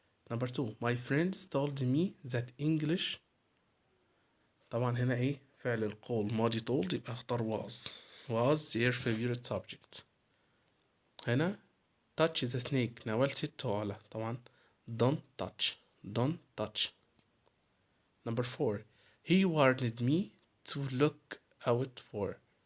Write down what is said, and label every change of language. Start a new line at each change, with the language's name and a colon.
English: Number 2, my friends told me that English.
Arabic: طبعا هنا ايه فعل القول ماضي told يبقى اختار
English: was their favorite subject.
Arabic: هنا
English: touch the snake نوال
Arabic: ست على طبعا
English: don't touch. Number 4, he warned me to look out for.